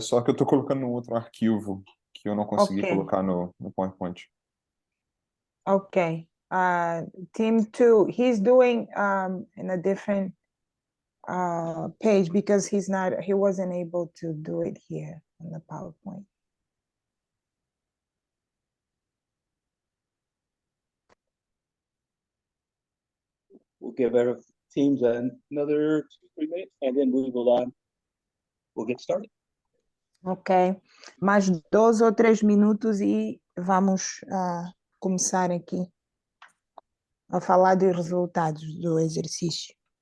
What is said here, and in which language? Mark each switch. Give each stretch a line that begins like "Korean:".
Portuguese: Só que eu estou colocando no outro arquivo que eu não consegui Ok. colocar no PowerPoint.
English: Okay. Team 2, he's doing in a different page because he wasn't able to do it here on the PowerPoint. We'll give our teams another 2-3 minutes, and then we'll get started.
Portuguese: Ok. Mais 2 ou 3 minutos e vamos começar aqui a falar dos resultados do exercício.